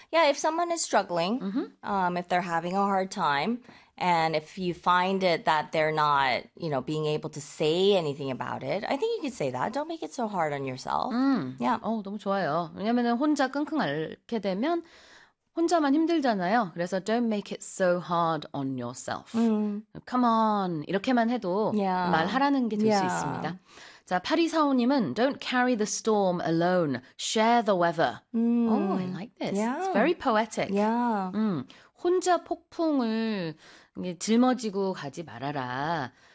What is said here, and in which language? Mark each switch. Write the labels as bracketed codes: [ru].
[en] Yeah, if someone is struggling, if they're having a hard time, and if you find it that they're not, you know, being able to say anything about it, I think you could say that. Don't make it so hard on yourself. Yeah. [ko] 너무 좋아요. 왜냐면은 혼자 끙끙 앓게 되면 혼자만 힘들잖아요. 그래서 [en] don't make it so hard on yourself. Come on. [ko] 이렇게만 해도 말하라는 게 될 수 있습니다. [en] 자, 파리사오님은 Don't carry the storm alone. Share the weather. I like this. Yeah. It's very poetic. Yeah. [ko] 혼자 폭풍을 짊어지고 가지 말아라.